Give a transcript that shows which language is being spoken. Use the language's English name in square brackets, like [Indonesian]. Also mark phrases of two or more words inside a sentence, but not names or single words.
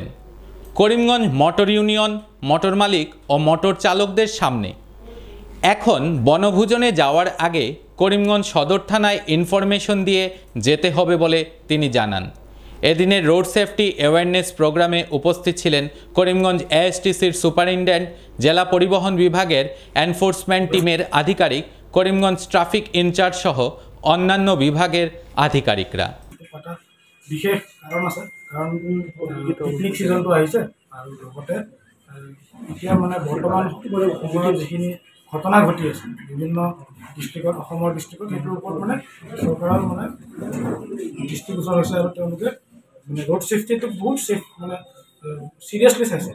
[Bangla] করিমগঞ্জ মোটর ইউনিয়ন, মোটর মালিক ও মোটর চালকদের সামনে এখন বনভোজনে যাওয়ার আগে করিমগঞ্জ সদর থানায় ইনফরমেশন দিয়ে যেতে হবে বলে তিনি জানান। এদিনের [English] road safety awareness programme [Bangla] উপস্থিত ছিলেন করিমগঞ্জ ASTCর সুপারিনটেন্ডেন্ট, জেলা পরিবহন বিভাগের [English] enforcement team [Bangla] আধিকারিক, করিমগঞ্জ [English] traffic in-charge [Bangla] সহ অন্যান্য বিভাগের আধিকারিকরা। [Assamese] বিশেষ কাৰণ আছে, কাৰণ [English] picnic season [Assamese] আহিছে আৰু লগতে এতিয়া মানে বৰ্তমান সময়ত যিখিনি ঘটনা ঘটি আছে বিভিন্ন ডিষ্ট্ৰিক্টত, অসমৰ ডিষ্ট্ৰিক্টত, সেইটোৰ ওপৰত মানে চৰকাৰৰ মানে দৃষ্টিগোচৰ হৈছে আৰু তেওঁলোকে মানে [English] road safety [Assamese] বহুত মানে চিৰিয়াছলি চাইছে।